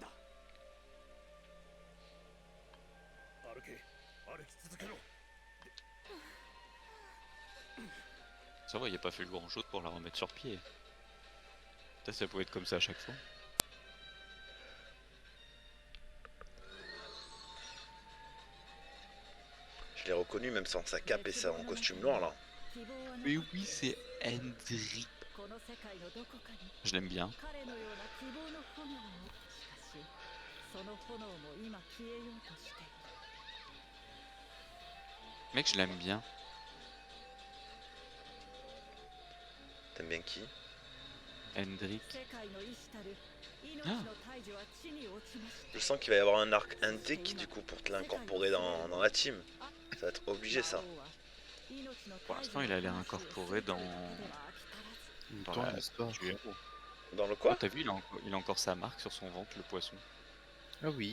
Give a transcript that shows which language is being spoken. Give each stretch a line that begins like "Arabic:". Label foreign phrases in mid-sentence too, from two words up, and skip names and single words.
French: Ça va, il a pas fait le grand chose pour la remettre sur pied. Ça pouvait être comme ça à chaque fois. Je l'ai reconnu même sans sa cape et son costume noir là. Mais oui, c'est Hendrik.
Japanese: この世界のどこかに
French: Je l'aime bien.
Japanese: 彼のような希望の炎をしかしその炎も今消えようとしている
French: Mec, je l'aime bien. T'aimes bien qui? Hendrik.
Japanese: 世界の意志たる命の大樹は地に落ちました
French: Je sens qu'il va y avoir un arc Hendik du coup pour te l'incorporer dans la team. Ça va être obligé ça. Pour l'instant, il a l'air incorporé dans Dans la- l'histoire. du héros. Dans le Oh, quoi? t'as vu, il a encore sa marque sur son ventre, le poisson. Ah oui.